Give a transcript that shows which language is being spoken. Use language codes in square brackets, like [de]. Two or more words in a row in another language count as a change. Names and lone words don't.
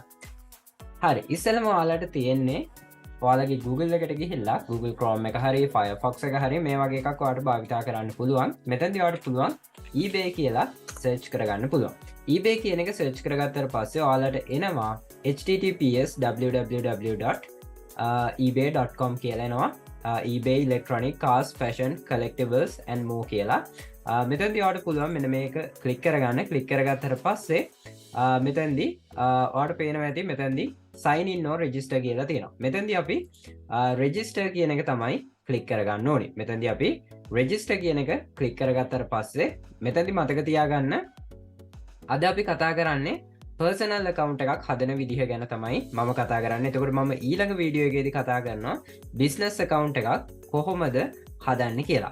[si] හරි, ඉස්සෙල්ලම ඔයාලට තියෙන්නේ ඔයාලගේ Google එකට ගිහිල්ලා Google Chrome එක හරි Firefox එක හරි මේ වගේ එකක් ඔයාලට භාවිතා කරන්න පුළුවන්. මෙතනදී ඔයාලට පුළුවන් eBay කියලා search කරගන්න පුළුවන්. eBay කියන එක search කරගත්තට පස්සේ ඔයාලට එනවා https www.ebay.com කියලා එනවා. [en] eBay electronic cars fashion collectibles and more කියලා. [si] මෙතනදී ඔයාලට පුළුවන් මෙන්න මේක click කරගන්න. click කරගත්තට පස්සේ මෙතනදී ඔයාලට පේනවා ඇති මෙතනදී [en] sign in or register [si] කියලා තියෙනවා. මෙතනදී අපි register කියන එක තමයි click කරගන්න ඕනේ. මෙතනදී අපි register කියන එක click කරගත්තට පස්සේ මෙතනදී මතක තියාගන්න අද අපි කතා කරන්නේ [en] personal account [si] එකක් හදන විදිහ ගැන තමයි මම කතා කරන්නේ. එතකොට මම ඊළඟ වීඩියෝ එකේදී කතා කරනවා [en] business account [si] එකක් කොහොමද හදන්නේ කියලා.